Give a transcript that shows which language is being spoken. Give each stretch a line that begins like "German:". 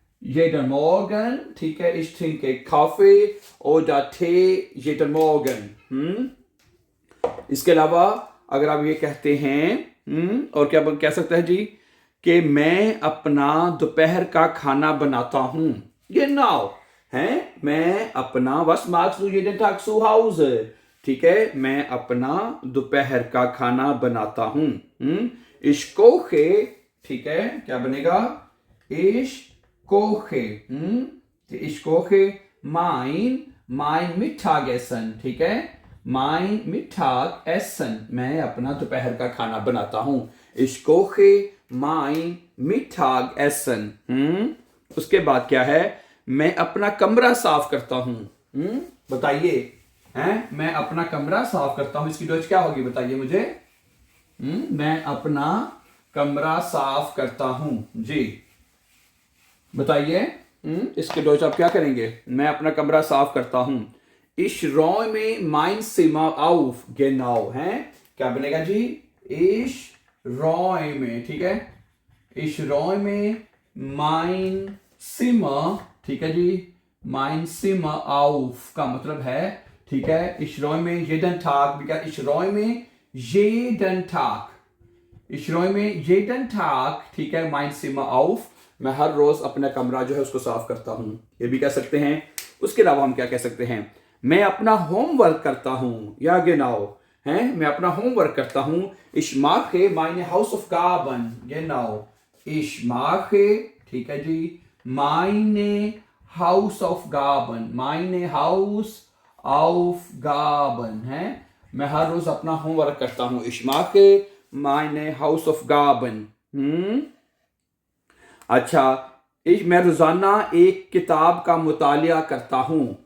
German: jeden Morgen, ठीक है। ich trinke Kaffee oder Tee jeden Morgen।
Hindi: इसके अलावा अगर आप ये कहते हैं, और क्या कह सकते हैं जी, कि मैं अपना दोपहर का खाना बनाता हूं, genau, हैं? मैं अपना
German: was machst du jeden Tag zu Hause,
Hindi: ठीक है, मैं अपना दोपहर का खाना बनाता हूं।
German: ich koche,
Hindi: ठीक है, क्या बनेगा?
German: ich koche, ich koche mein Mittagessen, ठीक है, mein Mittag essen,
Hindi: मैं अपना दोपहर का खाना बनाता हूँ.
German: Ich koche mein Mittag essen.
Hindi: उसके बाद क्या है? मैं अपना कमरा साफ करता हूँ. बताइए, हैं? मैं अपना कमरा साफ करता हूँ. इसकी डच क्या होगी? बताइए मुझे. मैं अपना कमरा साफ करता हूँ. जी बताइए. इसके डच आप क्या करेंगे? मैं अपना कमरा साफ करता हूँ.
German: Ich räume mein Zimmer auf.
Hindi: Genau, हैं? क्या बनेगा जी?
German: Ich räume, ठीक है? Ich räume mein Zimmer, ठीक है जी? Mein Zimmer auf
Hindi: का मतलब है,
German: ठीक है? Ich räume jeden Tag, ich räume jeden Tag. Ich räume jeden Tag, ठीक है? Mein Zimmer auf.
Hindi: मैं हर रोज अपना कमरा जो है उसको साफ करता हूं. ये भी कह सकते हैं. उसके अलावा हम क्या कह सकते हैं? मैं अपना होमवर्क करता हूं. या genau, हैं? मैं अपना होमवर्क करता हूं.
German: Ich mache meine Hausaufgaben. Genau. Ich mache, ठीक है जी, meine Hausaufgaben. Meine Hausaufgaben, हैं?
Hindi: मैं हर रोज अपना होमवर्क करता हूं.
German: Ich mache meine Hausaufgaben.
Hindi: अच्छा, मैं रोजाना एक किताब का मुतालिया करता हूं.